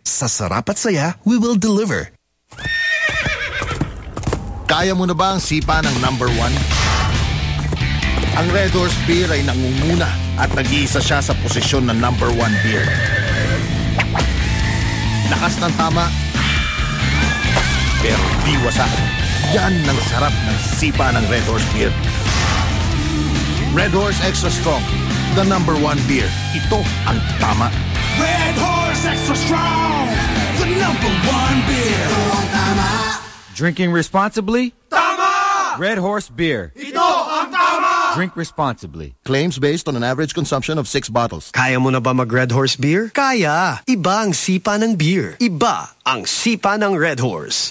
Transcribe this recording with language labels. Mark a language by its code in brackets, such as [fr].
[tl] Sa sarap at saya, [en] we will deliver. [tl] Kaya mo na ba ang sipa ng number one? Ang Red Horse Beer ay nangunguna at nag-iisa siya sa posisyon ng number one beer. Lakas ng tama, pero di wasa. Yan ang sarap ng sipa ng Red Horse Beer. [en] Red Horse Extra Strong, the number one beer. [tl] Ito ang tama. [en] Red Horse Extra Strong, the number one beer. [tl] Ito ang tama. [en] Drinking responsibly? [tl] Tama! Red Horse Beer. Ito ang tama! [en] Drink responsibly. Claims based on an average consumption of 6 bottles. [tl] Kaya mo na ba mag-Red Horse Beer? Kaya! Iba ang sipa ng beer. Iba ang sipa ng Red Horse.